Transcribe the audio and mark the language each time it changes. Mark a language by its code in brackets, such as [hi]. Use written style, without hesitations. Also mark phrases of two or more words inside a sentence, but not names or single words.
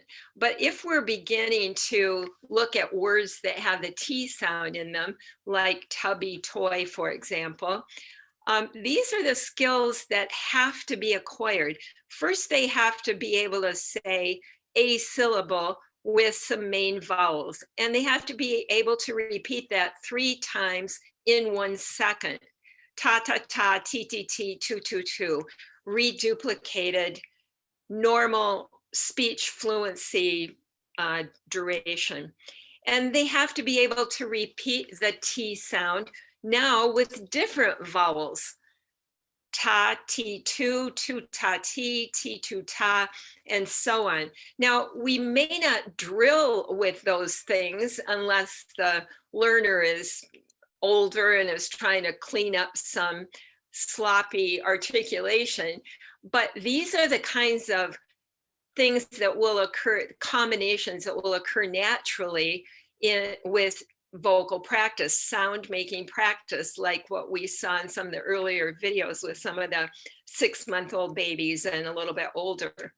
[en] But if we're beginning to look at words that have the T sound in them, like tubby toy, for example, these are the skills that have to be acquired. First, they have to be able to say a syllable with some main vowels, and they have to be able to repeat that 3 times in 1 second. Ta, ta, ta, ti, ti, ti, tu, tu, tu, reduplicated, normal speech fluency duration. And they have to be able to repeat the T sound now with different vowels. Ta, ti, tu, tu, ta, ti, tu, ta, and so on. Now, we may not drill with those things unless the learner is older and is trying to clean up some sloppy articulation. But these are the kinds of things that will occur, combinations that will occur naturally with vocal practice, sound making practice, like what we saw in some of the earlier videos with some of the 6-month-old babies and a little bit older.